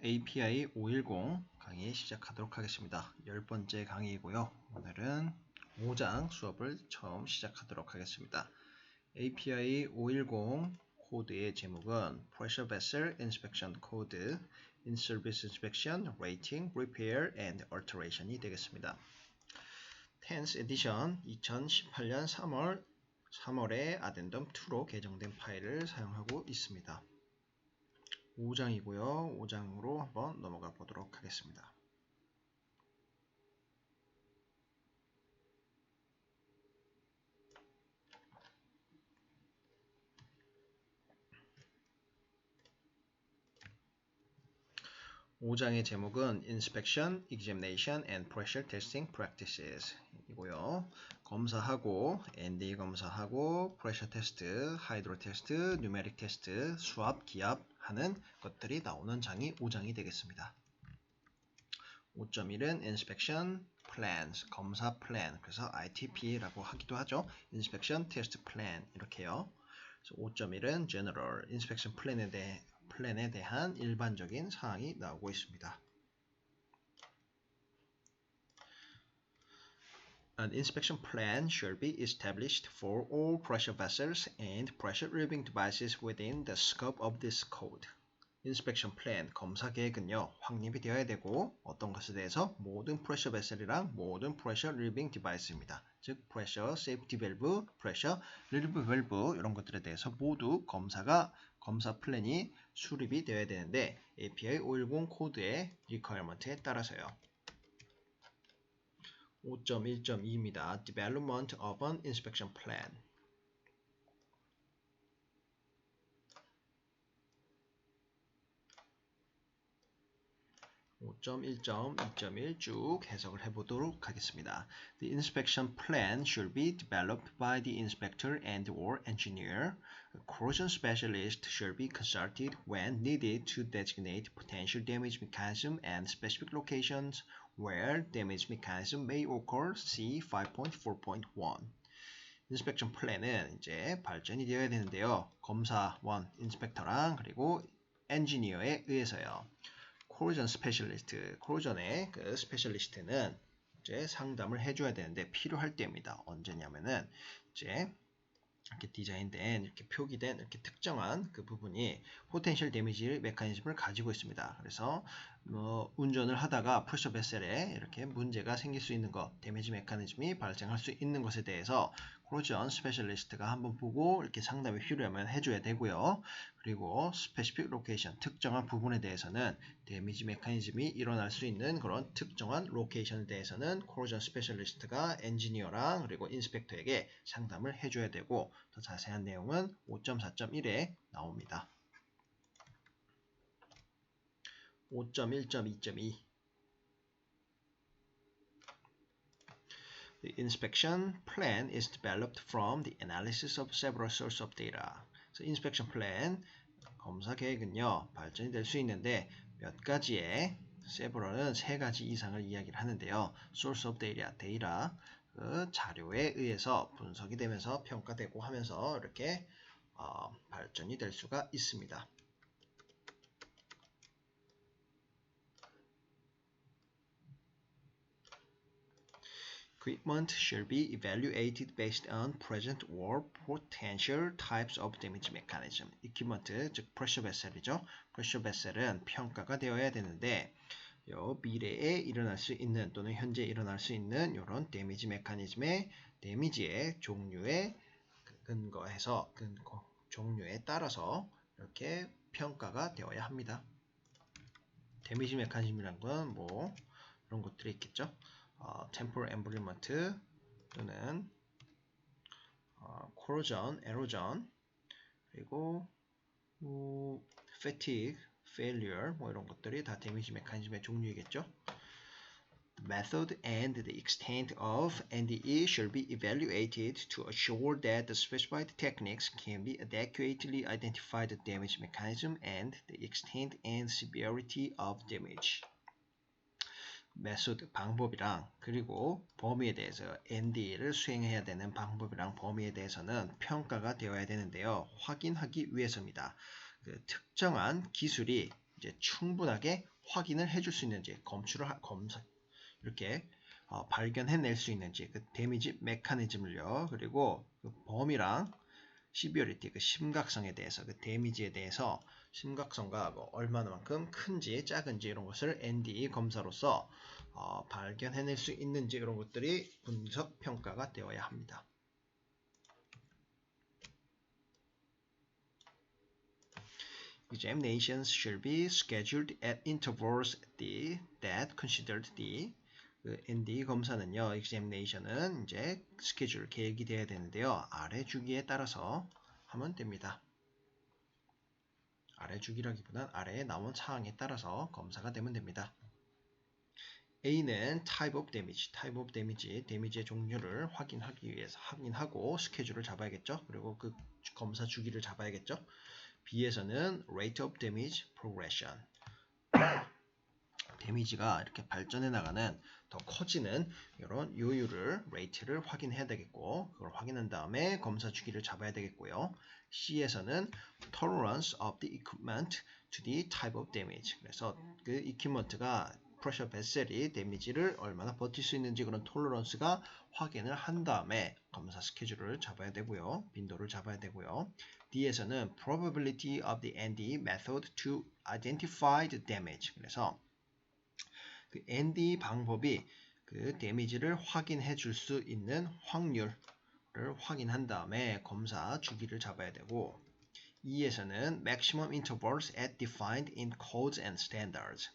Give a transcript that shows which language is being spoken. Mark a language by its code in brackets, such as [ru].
[ko] API 510 강의 시작하도록 하겠습니다. 10번째 강의이고요. 오늘은 5장 수업을 처음 시작하도록 하겠습니다. API 510 코드의 제목은 Pressure Vessel Inspection Code, In-Service Inspection, Rating, Repair, and Alteration이 되겠습니다. 10th Edition 2018년 3월에 Addendum 2로 개정된 파일을 사용하고 있습니다. 5장이고요. 5장으로 한번 넘어가 보도록 하겠습니다. (5장의) 제목은 Inspection, Examination, and Pressure Testing Practices 이고요. 검사하고, ND 검사하고, Pressure Test, Hydro Test, Numeric Test, 수압, 기압 하는 것들이 나오는 장이 5장이 되겠습니다. 5.1은 Inspection Plans, 검사 플랜, 그래서 ITP라고 하기도 하죠. Inspection Test Plan 이렇게요. 5.1은 General, Inspection 플랜에 대한 일반적인 사항이 나오고 있습니다. [en] An inspection plan should be established for all pressure vessels and pressure relieving devices within the scope of this code. [ko] 인스펙션 플랜, 검사 계획은요, 확립이 되어야 되고 어떤 것에 대해서 모든 프레셔 베셀이랑 모든 프레셔 릴빙 디바이스입니다. 즉 프레셔 세이프티 밸브, 프레셔 릴브 밸브 이런 것들에 대해서 모두 검사 플랜이 수립이 되어야 되는데 API 510 코드의 리퀘어먼트에 따라서요. [en] 5.1.2입니다. Development of an inspection plan. [ko] 5.1.2.1 쭉 해석을 해보도록 하겠습니다. [en] The inspection plan should be developed by the inspector and/or engineer. A corrosion specialist should be consulted when needed to designate potential damage mechanism and specific locations where damage mechanism may occur. See 5.4.1. [ko] 인스펙션 플랜은 이제 발전이 되어야 되는데요. 검사원, 인스펙터랑 그리고 엔지니어에 의해서요. 코로전 스페셜리스트, 코로전의 그 스페셜리스트는 이제 상담을 해줘야 되는데 필요할 때입니다. 언제냐면은 이제 이렇게 디자인된, 이렇게 표기된, 이렇게 특정한 그 부분이 포텐셜 데미지 메커니즘을 가지고 있습니다. 그래서 운전을 하다가 프레셔 베셀에 이렇게 문제가 생길 수 있는 것, 데미지 메커니즘이 발생할 수 있는 것에 대해서 코로전 스페셜리스트가 한번 보고 이렇게 상담이 필요하면 해줘야 되고요. 그리고 스페시픽 로케이션, 특정한 부분에 대해서는 데미지 메커니즘이 일어날 수 있는 그런 특정한 로케이션에 대해서는 코로전 스페셜리스트가 엔지니어랑 그리고 인스펙터에게 상담을 해줘야 되고 더 자세한 내용은 5.4.1에 나옵니다. [en] 5.1.2.2 The inspection plan is developed from the analysis of several sources of data. [ko] 그래서 inspection plan, 검사 계획은요, 발전이 될 수 있는데 몇 가지의, several은 세 가지 이상을 이야기를 하는데요. source of data, 데이터, 그 자료에 의해서 분석이 되면서 평가되고 하면서 이렇게 발전이 될 수가 있습니다. [en] Equipment should be evaluated based on present or potential types of damage mechanism. [ko] Equipment, 즉 pressure vessel이죠. pressure vessel은 평가가 되어야 되는데 미래에 일어날 수 있는 또는 현재 일어날 수 있는 이런 데미지 메커니즘의 데미지의 종류에 근거해서 종류에 따라서 이렇게 평가가 되어야 합니다. 데미지 메커니즘이란 건 뭐 이런 것들이 있겠죠. temporal embrittlement 또는 corrosion, erosion 그리고 fatigue, failure 뭐 이런 것들이 다 데미지 메커니즘의 종류이겠죠. [en] The method and the extent of NDE should be evaluated to assure that the specified techniques can be adequately identify the damage mechanism and the extent and severity of damage. [ko] 메소드, 방법이랑 그리고 범위에 대해서 ND를 수행해야 되는 방법이랑 범위에 대해서는 평가가 되어야 되는데요. 확인하기 위해서입니다. 그 특정한 기술이 이제 충분하게 확인을 해줄 수 있는지 검사 이렇게 발견해낼 수 있는지 그 데미지 메커니즘을요. 그리고 그 범위랑 시비어리티 그 심각성에 대해서 그 데미지에 대해서 심각성과 뭐 얼마나만큼 큰지 작은지 이런 것을 NDE 검사로서 발견해낼 수 있는지 이런 것들이 분석 평가가 되어야 합니다. [en] Examinations should be scheduled at intervals that considered the [ko] 그 NDE 검사는요, examination은 이제 스케줄 계획이 돼야 되는데요. 아래 주기에 따라서 하면 됩니다. 아래 주기라기보단 아래에 나온 사항에 따라서 검사가 되면 됩니다. A는 [en] type of damage, [ko] 데미지의 종류를 확인하기 위해서 확인하고 스케줄을 잡아야겠죠. 그리고 그 검사 주기를 잡아야겠죠. B에서는 [en] rate of damage progression, [ko] 데미지가 이렇게 발전해 나가는 더 커지는 이런 요율을 rate를 확인해야 되겠고 그걸 확인한 다음에 검사 주기를 잡아야 되겠고요. [en] C에서는 tolerance of the equipment to the type of damage. [ko] 그래서 그 equipment가 프레셔 베셀이 데미지를 얼마나 버틸 수 있는지 그런 톨러런스가 확인을 한 다음에 검사 스케줄을 잡아야 되고요. 빈도를 잡아야 되고요. [en] D에서는 probability of the NDE method to identify the damage. [ko] 그래서 그 NDE 방법이 그 데미지를 확인해 줄 수 있는 확률을 확인한 다음에 검사 주기를 잡아야 되고 E에서는 [en] maximum intervals as defined in codes and standards.